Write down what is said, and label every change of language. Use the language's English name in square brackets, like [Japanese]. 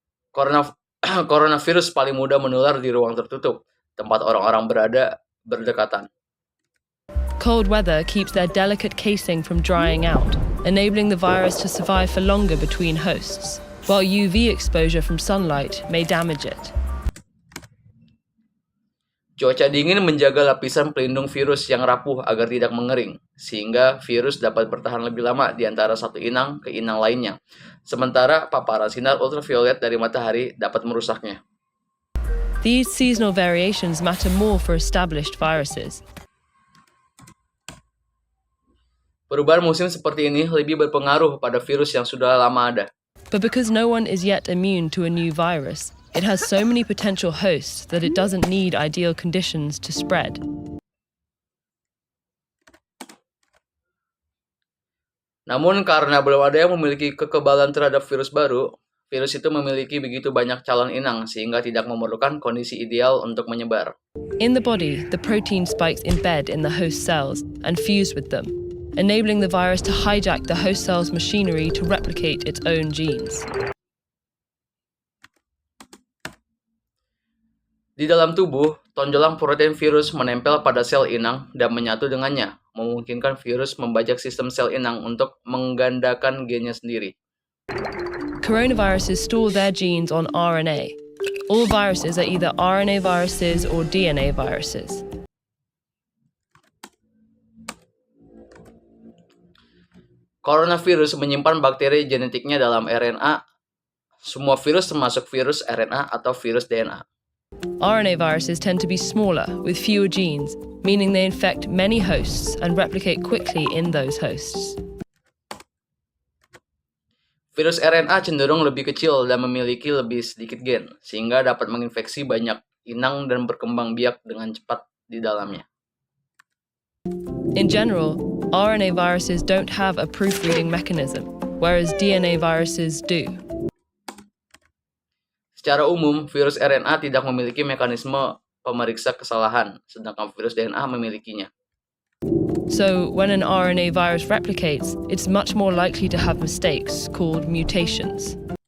[Indonesian] Coronavirus paling mudah menular di ruang tertutup, tempat orang-orang berada berdekatan. [English] Cold weather keeps their delicate casing from drying out, enabling the virus to survive for longer between hosts, while UV exposure from sunlight may damage it. [Indonesian] Cuaca dingin menjaga lapisan pelindung virus yang rapuh agar tidak mengering, sehingga virus dapat bertahan lebih lama di antara satu inang ke inang lainnya. Sementara paparan sinar ultraviolet dari matahari dapat merusaknya. [English] These seasonal variations matter more for established viruses. [Indonesian] Perubahan musim seperti ini lebih berpengaruh pada virus yang sudah lama ada. [English] But because no one is yet immune to a new virus, it has so many potential hosts that it doesn't need ideal conditions to spread. [Indonesian] Namun karena belum ada yang memiliki kekebalan terhadap virus baru, virus itu memiliki begitu banyak calon inang sehingga tidak memerlukan kondisi ideal untuk menyebar. [English] In the body, the protein spikes embed in the host cells and fuse with them, enabling the virus to hijack the host cell's machinery to replicate its own genes. [Indonesian] Di dalam tubuh, tonjolan protein virus menempel pada sel inang dan menyatu dengannya, memungkinkan virus membajak sistem sel inang untuk menggandakan gennya sendiri. [English] Coronaviruses store their genes on RNA. All viruses are either RNA viruses or DNA viruses. [Indonesian] Coronavirus menyimpan bakteri genetiknya dalam RNA. Semua virus termasuk virus RNA atau virus DNA. [English] RNA viruses tend to be smaller, with fewer genes, meaning they infect many hosts and replicate quickly in those hosts. [Indonesian] Virus RNA cenderung lebih kecil dan memiliki lebih sedikit gen, sehingga dapat menginfeksi banyak inang dan berkembang biak dengan cepat di dalamnya. [English] In general, RNA viruses don't have a proofreading mechanism, whereas DNA viruses do. [Indonesian] Secara umum, virus RNA tidak memiliki mekanisme pemeriksa kesalahan, sedangkan virus DNA memilikinya. [English] So, when an RNA virus replicates, it's much more likely to have mistakes called mutations.